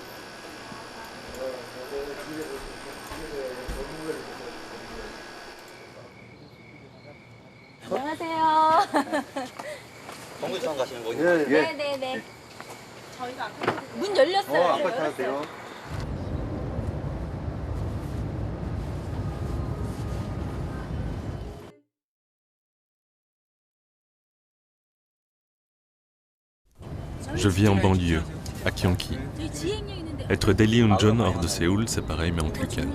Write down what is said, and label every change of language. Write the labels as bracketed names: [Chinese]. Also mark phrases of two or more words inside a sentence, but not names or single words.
[Korean] 안녕하세요. 동구청 가시는 거죠? 네네네. 저희가 문 열렸어요. 아까 찾았대요. [French] Je vis en banlieue, à Gyeonggi. Être Daily Unjon hors de Séoul, c'est pareil mais en plus calme.